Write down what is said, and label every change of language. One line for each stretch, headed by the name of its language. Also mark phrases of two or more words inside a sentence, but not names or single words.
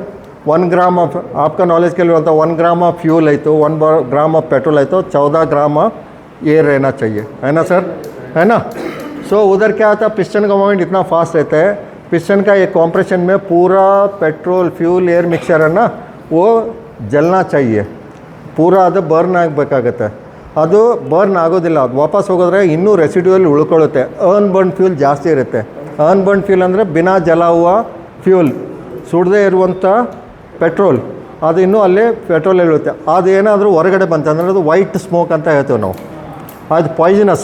Hindi: 1
English: gram of,
Hindi: आपका नॉलेज के लिए बोलता हूँ, 1
English: gram of fuel
Hindi: है तो 1
English: gram of petrol
Hindi: है तो 14
English: gram of air
Hindi: रहना चाहिए, है ना सर? है ना? सो उधर क्या होता है, पिस्टन का मूवमेंट इतना फास्ट रहता है पिस्टन का ये कॉम्प्रेशन में पूरा
English: petrol fuel air mixture
Hindi: है ना वो जलना चाहिए, पूरा
Kannada: ಅದು ಬರ್ನ್ ಆಗಬೇಕಾಗತ್ತೆ. ಅದು ಬರ್ನ್ ಆಗೋದಿಲ್ಲ, ಅದು ವಾಪಸ್ ಹೋಗೋದ್ರೆ ಇನ್ನೂ ರೆಸಿಡ್ಯೂಲ್ ಉಳ್ಕೊಳ್ಳುತ್ತೆ.
English: unburn fuel ಜಾಸ್ತಿ ಇರುತ್ತೆ. unburn fuel
Kannada: ಅಂದರೆ
Hindi: बिना जला हुआ
Kannada: ಫ್ಯೂಲ್, ಸುಡದೇ ಇರುವಂಥ ಪೆಟ್ರೋಲ್, ಅದು ಇನ್ನೂ ಅಲ್ಲೇ ಪೆಟ್ರೋಲ್ ಇರುತ್ತೆ. ಅದು ಏನಾದರೂ ಹೊರಗಡೆ ಬಂತಂದರೆ ಅದು
English: white smoke
Kannada: ಅಂತ ಹೇಳ್ತೇವೆ ನಾವು, ಅದು ಪಾಯ್ಸನಸ್.